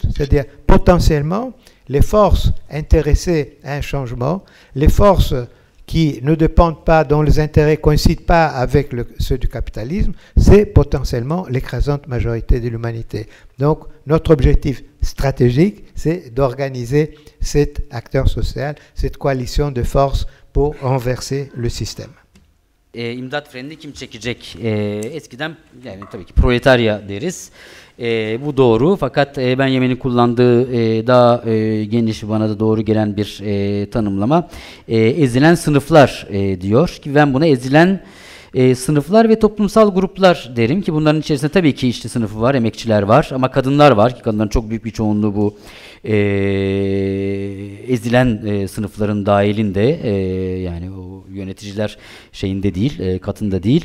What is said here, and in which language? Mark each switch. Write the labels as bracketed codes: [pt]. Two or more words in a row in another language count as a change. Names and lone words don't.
[fr] C'est-à-dire, potentiellement, les forces intéressées à un changement, les forces qui ne dépendent pas, dont les intérêts ne coïncident pas avec ceux du capitalisme, c'est potentiellement l'écrasante majorité de l'humanité. Donc, notre objectif stratégique, c'est d'organiser cet acteur social, cette coalition de forces pour renverser le système. [tr] İmdat frenini kim çekecek? Eskiden yani tabii ki proletarya deriz. Bu doğru, fakat ben Yemen'in kullandığı daha geniş, bana da doğru gelen bir tanımlama. Ezilen sınıflar diyor ki ben buna ezilen sınıflar ve toplumsal gruplar derim ki bunların içerisinde tabii ki işçi sınıfı var, emekçiler var ama kadınlar var ki kadınların çok büyük bir çoğunluğu bu ezilen sınıfların dahilinde, yani o yöneticiler şeyinde değil, katında değil.